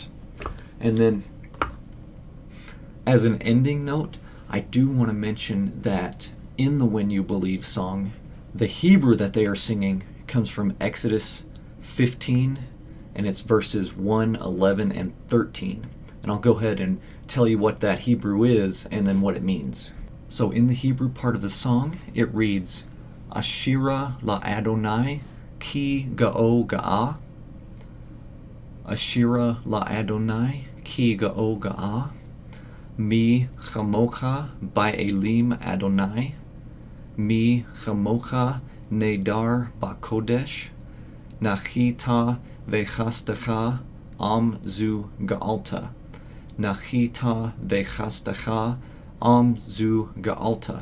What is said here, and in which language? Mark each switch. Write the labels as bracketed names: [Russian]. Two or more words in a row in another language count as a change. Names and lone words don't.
[English] And then, as an ending note, I do want to mention that in the When You Believe song, the Hebrew that they are singing comes from Exodus 15, and it's verses 1, 11, and 13. And I'll go ahead and tell you what that Hebrew is and then what it means. So in the Hebrew part of the song, it reads, [Hebrew] אשירה לה' כי גאה גאה. אשירה לה' כי גאה גאה. מי כמכה באלים ה. מי כמכה נאדר בקדש. נחית בחסדך עם זו גאלת. נחית בחסדך עם זו גאלת.